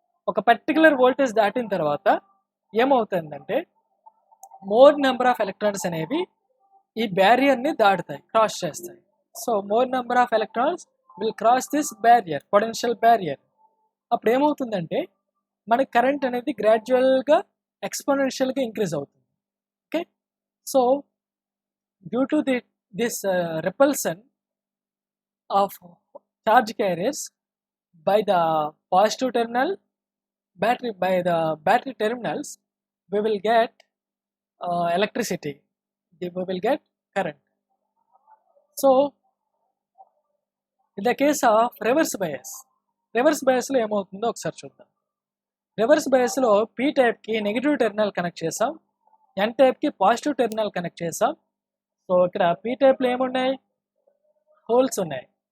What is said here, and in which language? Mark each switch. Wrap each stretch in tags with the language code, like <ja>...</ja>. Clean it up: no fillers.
<te>ఒక particular voltage దాటిన తర్వాత ఏమవుతుందంటే</te> <en>more number of electrons</en> <te>అనేవి ఈ బ్యారియర్ని దాటుతాయి, క్రాస్ చేస్తాయి.</te> <en>So more number of electrons will cross this barrier, potential barrier.</en> <te>అప్పుడు ఏమవుతుందంటే మనకి కరెంట్ అనేది గ్రాడ్యువల్గా ఎక్స్పోనెన్షియల్గా ఇంక్రీజ్ అవుతుంది.</te> <en>Okay, so due to this repulsion of charge carriers by the positive terminal by the battery terminals, we will get electricity, we will get current. So in the case of reverse bias</en> <te>లో ఏమవుతుందో ఒకసారి చూద్దాం. Reverse బయాస్లో P టైప్కి negative terminal connect చేసాం, ఎన్ టైప్కి positive terminal connect చేసాం. So ఇక్కడ P టైప్లో ఏమున్నాయి, holes ఉన్నాయి.</te>